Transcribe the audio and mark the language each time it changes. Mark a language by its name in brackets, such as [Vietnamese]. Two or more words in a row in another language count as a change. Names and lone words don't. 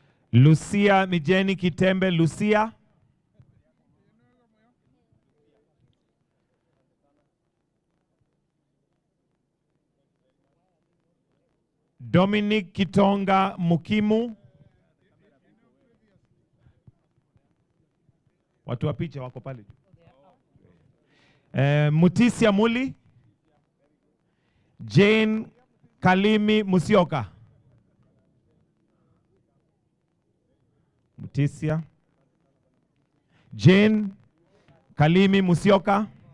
[Swahili] Lucia Mijeni Kitembe. Lucia. Dominic Kitonga Mukimu. Watu wa picha wako pale. Mutisia Muli. Jane Kalimi Musioka. Mutisia. Jane Kalimi Musioka.